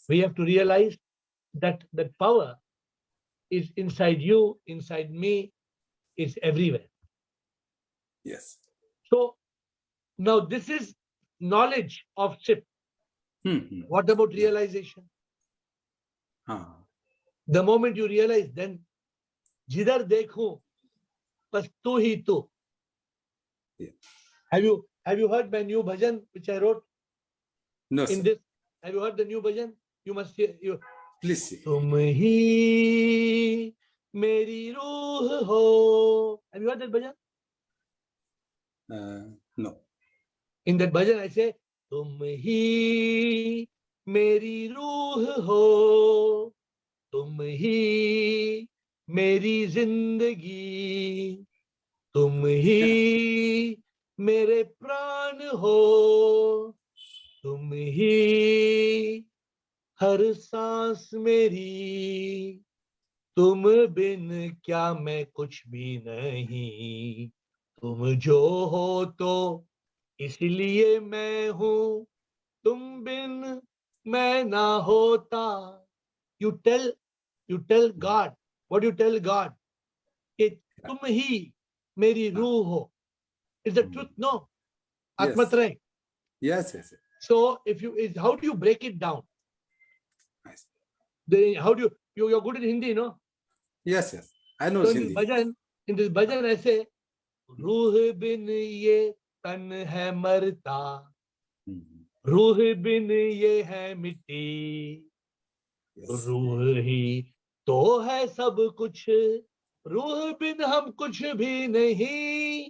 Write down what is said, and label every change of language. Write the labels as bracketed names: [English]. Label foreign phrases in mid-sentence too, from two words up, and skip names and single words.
[English] We have to realize that that power is inside you, inside me, is everywhere. Yes. So now this is knowledge of SIP. What about realization? The moment you realize, then [Hindi] जिधर देखूँ, बस तू ही तू. [English] Have you heard my new bhajan which I wrote? No, in this? Have you heard the new bhajan? You must hear. Please see. [Hindi] तुम ही मेरी रूह हो. [English] Have you heard that bhajan? No. In that bhajan, I say, [Hindi] तुम ही मेरी रूह हो. तुम ही मेरी ज़िंदगी. तुम ही मेरे प्राण हो. तुम ही हर सांस मेरी. तुम बिन क्या मैं कुछ भी नहीं. तुम जो हो तो इसलिए मैं हूँ. तुम बिन मैं ना होता. [English] You tell God. What do you tell God? [Hindi] कि तुम ही मेरी रूह हो. [English] Is the truth? No. Yes. Atmatra. Yes. So how do you break it down? How do you're good in Hindi, no? Yes. I know so Hindi. In this bhajan, I say, [Hindi] रूह बिन ये तन है मरता. रूह बिन ये है मिट्टी. रूह ही तो है सब कुछ. रूह बिन हम कुछ भी नहीं.